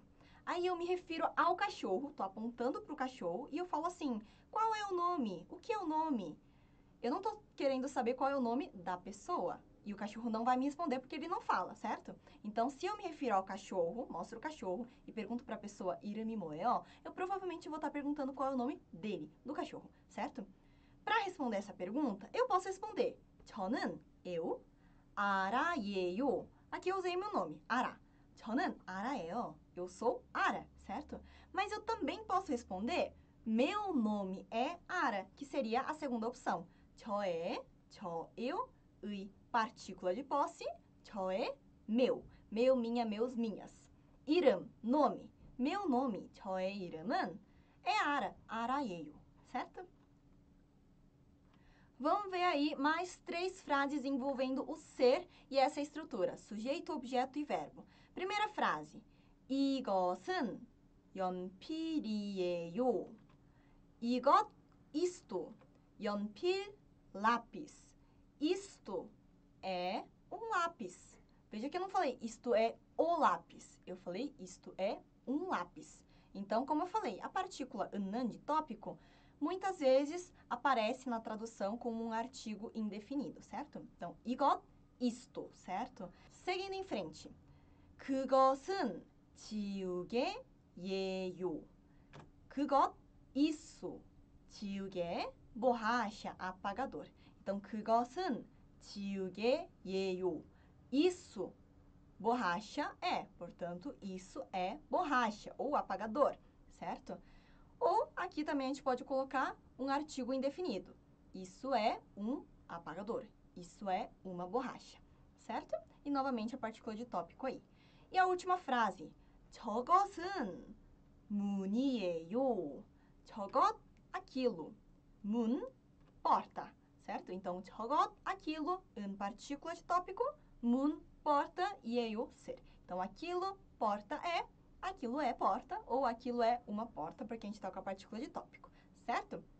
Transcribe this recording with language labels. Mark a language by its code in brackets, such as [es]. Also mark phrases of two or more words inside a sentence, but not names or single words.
[pt] Aí eu me refiro ao cachorro, estou apontando para o cachorro e eu falo assim, qual é o nome? O que é o nome? Eu não estou querendo saber qual é o nome da pessoa. E o cachorro não vai me responder porque ele não fala, certo? Então, se eu me refiro ao cachorro, mostro o cachorro e pergunto para a pessoa [ko] 이름이 뭐예요, [pt] eu provavelmente vou estar perguntando qual é o nome dele, do cachorro, certo? Para responder essa pergunta, eu posso responder 저는, eu, 아라예요. Aqui eu usei meu nome, [ko] 아라. 저는 아라예요. [pt] Eu sou Ara, certo? Mas eu também posso responder meu nome é Ara, que seria a segunda opção. 저의, eu, 의, partícula de posse, 저의, meu. Meu, minha, meus, minhas. 이름, nome. Meu nome, [ko] 저의 이름은 é Ara, 아라예요, [pt] certo? Vamos ver aí mais 3 frases envolvendo o ser e essa estrutura, sujeito, objeto e verbo. Primeira frase, [ko] 이것은 연필이에요. 이것, isto, 연필, [pt] lápis. isto é um lápis. Veja que eu não falei isto é o lápis. Eu falei isto é um lápis. Então, como eu falei, a partícula 는 de tópico muitas vezes aparece na tradução como um artigo indefinido, certo? Então, 이것, isto, certo? Seguindo em frente. [ko] 그것은 지우개예요. 그것, [pt] isso. 지우개, borracha, apagador. Então, [ko] 그것은 지우개예요. [pt] Isso, borracha é. Portanto, isso é borracha ou apagador, certo? Ou aqui também a gente pode colocar um artigo indefinido. Isso é um apagador. Isso é uma borracha, certo? E novamente a partícula de tópico aí. E a última frase. [ko] 저것은 문이에요. 저것, [pt] aquilo. 문, porta, certo? Então, 저것, aquilo, partícula de tópico, 문, porta, 이에요, ser. Então, aquilo, porta aquilo é porta, ou aquilo é uma porta, porque a gente está com a partícula de tópico, certo?